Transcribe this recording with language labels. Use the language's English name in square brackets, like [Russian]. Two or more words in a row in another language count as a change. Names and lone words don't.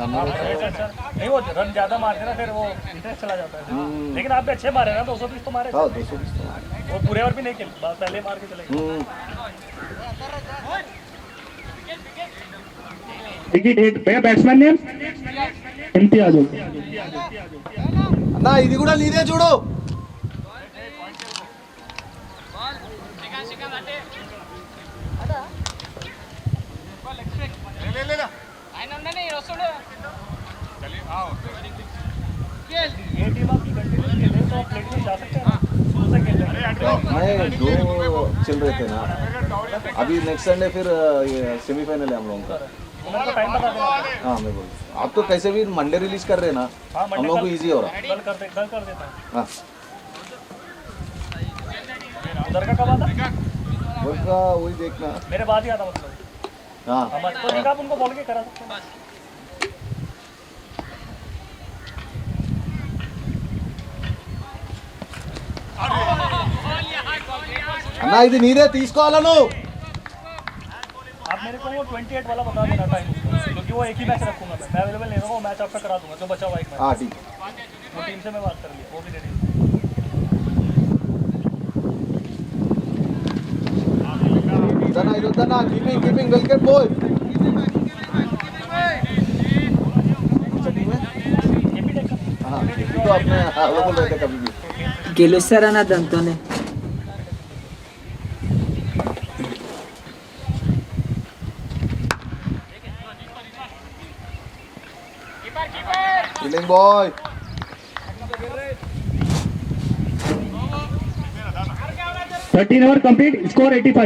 [Hindi] नहीं वो रन ज्यादा मारते ना फिर वो इंटरेस्ट चला जाता है। लेकिन आप भी अच्छे मारे ना 220 तो मारे। हाँ 220 तो वो पूरे ओवर भी नहीं खेल, बस पहले मार के चले गए। [English] विकेट 8 भैया batsman name इम्तियाज [Telugu] అన్నా ఇది కూడా నీదే చూడు. [Hindi] ये टीम आपकी कंटिन्यू खेले तो आप प्लेट में जा सकते हैं ना, शुरू से खेल रहे हैं। मैं दो चल रहे थे ना, अभी [English] next Sunday [Hindi] फिर सेमीफाइनल है हम लोगों का। उनको टाइम बता देना। हाँ मैं बोल, आप तो कैसे भी [English] Monday release [Hindi] कर रहे हैं ना, हाँ, मंडे हम लोगों को कल- इजी हो रहा है। कल कर देता हूँ। हाँ उधर का कब आता? उनका वही देखना। मेरे बाद ही आता मतलब। हाँ हम तो देखा आप उनको बोल के करा सकते हैं। [Telugu] అన్నా ఇది నీదే తీసుకోవాలా నువ్వు. [Hindi] आप मेरे को वो 28 वाला बता देना टाइम, क्योंकि वो एक ही मैच रखूंगा मैं अवेलेबल नहीं रहूँगा, वो मैच आपका करा दूंगा जो बचा हुआ एक मैच। हाँ ठीक है। वो टीम से मैं बात कर ली, वो भी रेडी। [Telugu] ఇదన్నా ఇది వద్దన్నా [English] keeping keeping wicket boy. [Hindi] हाँ तो अपने अवेलेबल रहते कभी भी। [Telugu] గెలుస్తారన్న దాంతోనే. [English] killing boy. 13 over complete score 85